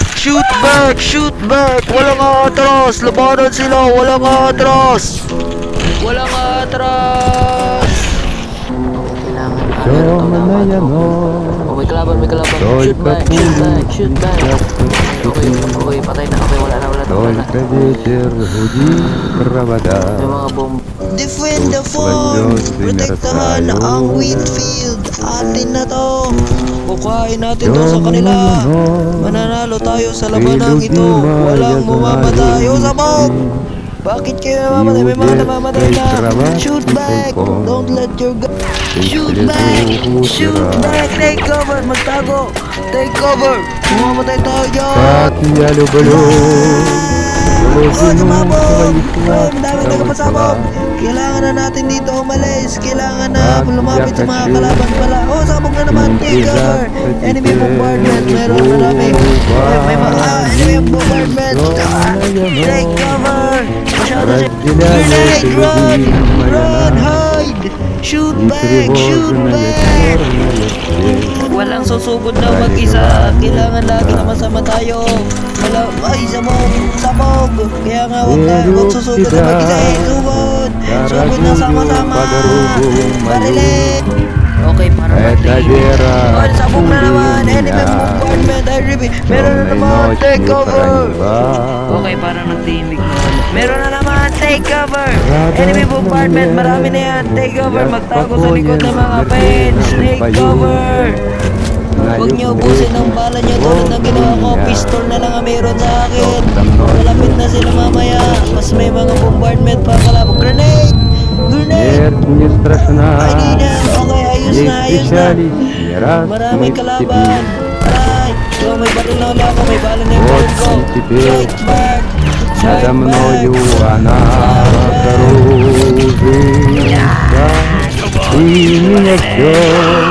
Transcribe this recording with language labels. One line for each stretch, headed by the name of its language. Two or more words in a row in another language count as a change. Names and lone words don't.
English: Shoot back!
Filipino: Walang atras! Labanan sila! Walang atras! Walang atras!
Russian: Темная ночь,
Filipino: Oh, may kalaban.
Russian: только
English: Shoot back!
Filipino: Okay, patay na. Okay, wala na.
Russian: только ветер гудит провода.
Filipino: May mga bomb.
English: Defend the farm,
Filipino: protektahan ang wheat field. Atin na to. Kukain natin to sa kanila. Mananalo tayo sa labanang ito. Walang mamamatay. O sabog! Bakit kayo namamatay? May mga namamatay na.
English: Shoot back! Don't let your gun... Shoot back! Take cover! Magtago! Take cover!
Filipino: Mamamatay tayo dyan!
Russian: Как я люблю
Filipino: Oh, sumabog!
Russian: твоих
Filipino: Madami nagpasabog! Kailangan na natin dito umalis. Kailangan na Ah, lumapit sa mga yakasyu. kalaban pala. Oh, sabog na naman.
English: Take cover. Enemy bombardment.
Filipino: Meron marami. May mga
English: enemy bombardment. Take cover.
Filipino: Masyado siya.
English: Grenade! Run! Run! Hide! Shoot back! Shoot back!
Filipino: Walang susugod na mag-isa. Kailangan lagi na masama tayo. Ay, sabog! Kaya nga huwag susugod na mag-isa. Sugod na sama-sama. Barilin! Okay, para
Russian: Это вера
Filipino: oh, sabog na naman.
Russian: у
English: Enemy
Russian: меня.
English: bombardment. I repeat.
Filipino: Meron na
Russian: Темной
Filipino: naman.
English: Take
Russian: ночью
English: cover.
Russian: хранила.
Filipino: Okay, parang nagtimig na. Meron na naman.
English: Take cover. Enemy bombardment.
Filipino: Marami na yan.
English: Take cover.
Filipino: Magtago sa likod ng mga fence.
English: Take cover.
Filipino: Huwag niyo ubusin ang bala niyo tulad ng ginawa ko. Pistol na lang ang meron sa akin. Malapit na sila mamaya. Mas may mga bombardment pa kalabog.
English: Grenade! Grenade!
Russian: Смерть не страшна,
English: I need help.
Filipino: Okay, ayos
Russian: ей
Filipino: na.
Russian: встречались не раз мы
Filipino: Maraming
Russian: в
Filipino: kalaban.
Russian: степи.
Filipino: Aray! So, may baril na ulit ako. May bala na yung
Russian: Вот
Filipino: baril ko.
Russian: и теперь
English: Strike back!
Russian: Надо
English: Strike
Russian: мною
English: back!
Russian: она кружится, и меня все